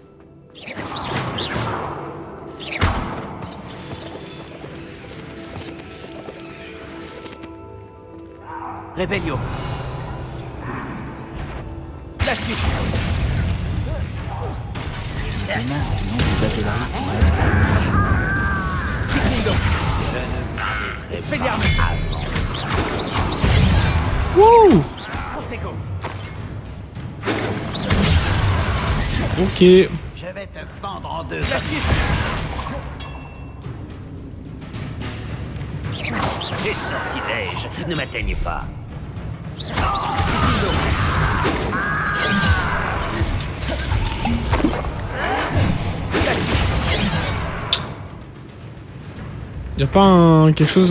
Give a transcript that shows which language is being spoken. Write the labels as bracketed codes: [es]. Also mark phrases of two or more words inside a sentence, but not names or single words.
[fr] Revelio. La suite. Sinon, vous avez la Kikindo. Expelliarmus. Wouh! Protego. Ok. Je vais te fendre en deux. La suite. Tes sortilèges ne m'atteignent pas. Y'a pas un... quelque chose...